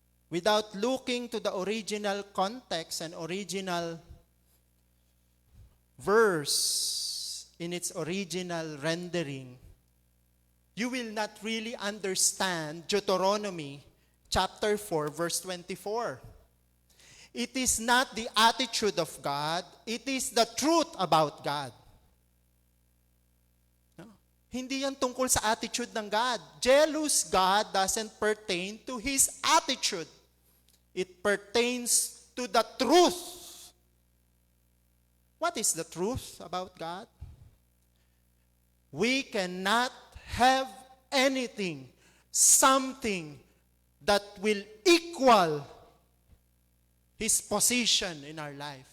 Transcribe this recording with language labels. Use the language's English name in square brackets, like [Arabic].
[English] Without looking to the original context and original verse in its original rendering, you will not really understand Deuteronomy chapter 4 verse 24. It is not the attitude of God, it is the truth about God. No? [Filipino] Hindi yan tungkol sa attitude ng God. [English] Jealous God doesn't pertain to His attitude. It pertains to the truth. What is the truth about God? We cannot have anything, something that will equal His position in our life.